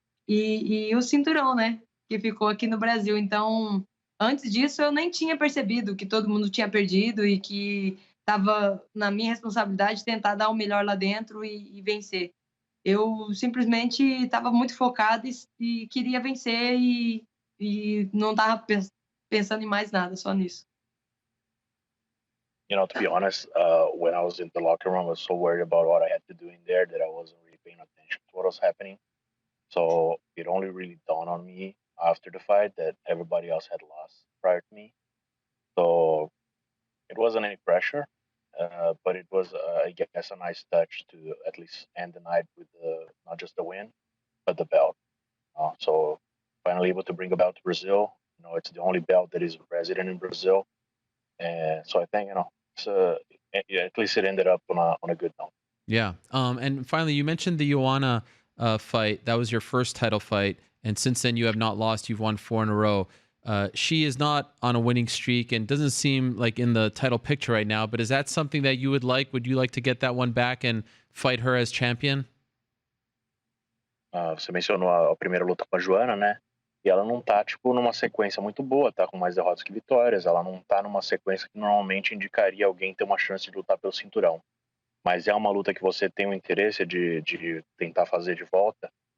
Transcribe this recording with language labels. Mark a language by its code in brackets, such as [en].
[pt] E o cinturão, né, que ficou aqui no Brasil. Então, antes disso, eu nem tinha percebido que todo mundo tinha perdido e que estava na minha responsabilidade tentar dar o melhor lá dentro e vencer. Eu simplesmente estava muito focada e queria vencer e não estava pensando em mais nada, só nisso. [en] To be honest, when I was in the locker room, I was so worried about what I had to do in there that I wasn't really paying attention to what was happening. So it only really dawned on me after the fight that everybody else had lost prior to me. So it wasn't any pressure, but it was, I guess, a nice touch to at least end the night with not just the win, but the belt. So finally able to bring a belt to Brazil. It's the only belt that is resident in Brazil. And so I think, at least it ended up on a good note. Yeah. And finally, you mentioned the Joanna fight. That was your first title fight. And since then, you have not lost. You've won 4 in a row. She is not on a winning streak and doesn't seem like in the title picture right now. But is that something that you would like? Would you like to get that one back and fight her as champion? [pt] Você mencionou a primeira luta com a Joanna, né? E ela não tá, numa sequência muito boa, tá com mais derrotas que vitórias. Ela não tá numa sequência que normalmente indicaria alguém ter uma chance de lutar pelo cinturão. Mas é uma luta que você tem o interesse de tentar fazer de volta?